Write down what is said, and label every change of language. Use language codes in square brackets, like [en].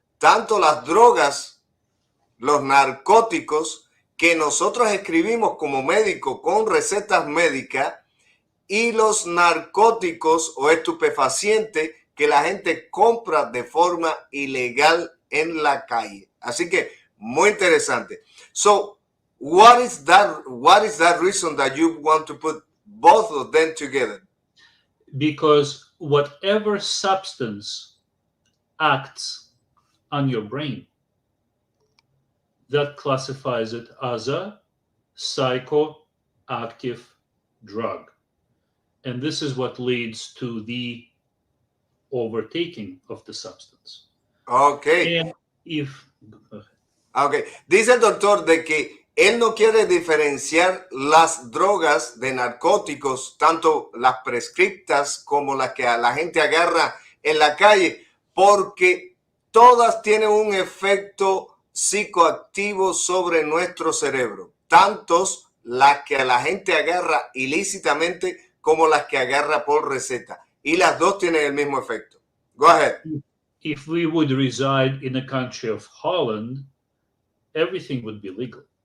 [es] Tanto las drogas, los narcóticos que nosotros escribimos como médicos con recetas médicas y los narcóticos o estupefacientes que la gente compra de forma ilegal en la calle. Así que muy interesante. [en] So, what is that reason that you want to put both of them together? Because whatever substance acts on your brain, that classifies it as a psychoactive drug. And this is what leads to the overtaking of the substance. Okay. And if Okay. [es] Dice el doctor de que él no quiere diferenciar las drogas de narcóticos, tanto las prescriptas como las que a la gente agarra en la calle, porque todas tienen un efecto psicoactivo sobre nuestro cerebro, tantos las que a la gente agarra ilícitamente como las que agarra por receta. Y las dos tienen el mismo efecto. [en] Go ahead. if we would reside in the country of Holland, everything would be legal.